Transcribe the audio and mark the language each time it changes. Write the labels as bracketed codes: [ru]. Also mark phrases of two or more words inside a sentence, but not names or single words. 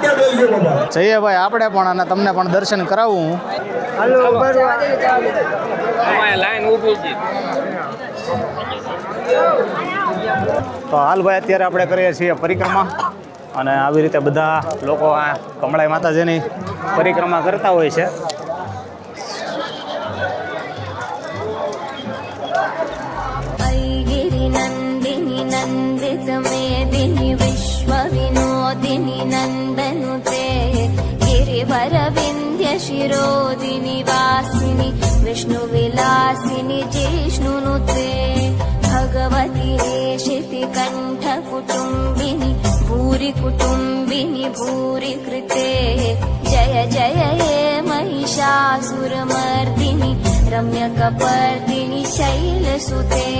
[gu] જઈએ ભાઈ આપણે પણ અને તમને પણ દર્શન કરાવું. તો હાલ ભાઈ અત્યારે આપણે કરીએ છીએ પરિક્રમા અને આવી રીતે બધા લોકો આ કમળાઈ માતાજીની પરિક્રમા કરતા હોય છે. [sa] नन्दिनी नन्दित मेदिनी विश्व विनोदिनी नन्दनुते गिरिवर विन्ध्य शिरोदिनि वासिनि विष्णुविलासिनि जिष्णुनुते भगवति हेशिति कण्ठ कुटुम्बिनि भूरि कुटुम्बिनि भूरि कृते जय जय हे महिषासुरमर्दिनि रम्यकपर्दिनि शैलसुते